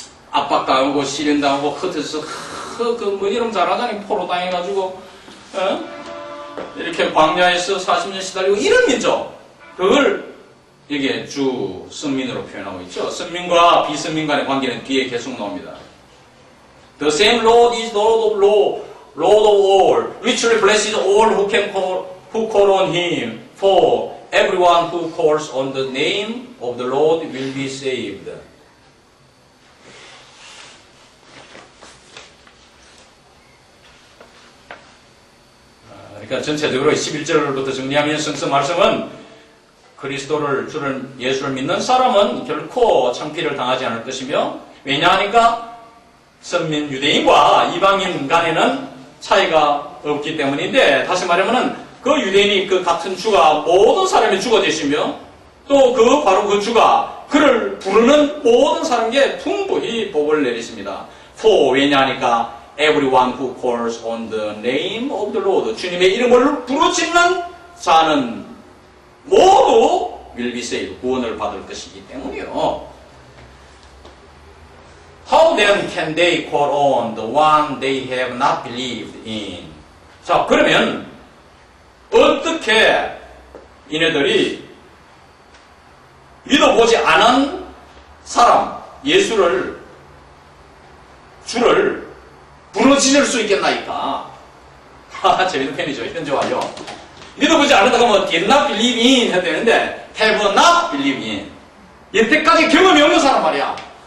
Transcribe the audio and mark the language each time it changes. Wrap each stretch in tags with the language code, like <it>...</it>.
<ko>압박당하고 시련당하고 흩어져서 뭐 이름 잘하자니 포로 당해가지고 이렇게 광야에서 40년 시달리고 이런 민족, 그걸 여기에 주 선민으로 표현하고 있죠. 선민과 비선민 간의 관계는 뒤에 계속 나옵니다.</ko> <en>The same Lord is Lord of law, Lord of all, richly blesses all who call on Him. For everyone who calls on the name of the Lord will be saved.</en> <ko>그러니까 전체적으로 11절부터 정리하면 성서 말씀은 그리스도를 주를 예수를 믿는 사람은 결코 창피를 당하지 않을 것이며, 왜냐하니까 선민 유대인과 이방인 간에는 차이가 없기 때문인데, 다시 말하면은 그 유대인이 그 같은 주가 모든 사람의 주가 되시며, 또 바로 그 주가 그를 부르는 모든 사람에게 풍부히 복을 내리십니다.</ko> <en>For</en> <ko>왜냐하니까</ko> <en>everyone who calls on the name of the Lord,</en> <ko>주님의 이름을 부르짖는 자는 모두</ko> <en>will be saved,</en> <ko>구원을 받을 것이기 때문이요.</ko> <en>How then can they call on the one they have not believed in?</en> <ko>자, 그러면 어떻게 이네들이 믿어보지 않은 사람, 예수를, 주를 부르짖을 수 있겠나이까? 재밌는 편이죠. 현재 완료. 믿어보지 않았다가 뭐</ko> <en>did not believe in</en> <ko>해야 되는데</ko> <en>have not believed in.</en> <ko>여태까지 경험이 없는 사람 말이야.</ko>